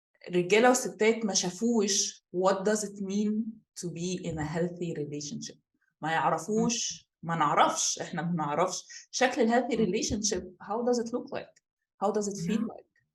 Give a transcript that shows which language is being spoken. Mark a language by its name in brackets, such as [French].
[Arabic] رجالة وستات ما شافوش [English] what does it mean to be in a healthy relationship. [Arabic] ما يعرفوش، ما نعرفش، احنا ما نعرفش شكل ال healthy relationship. [English] how does it look like, how does it feel like.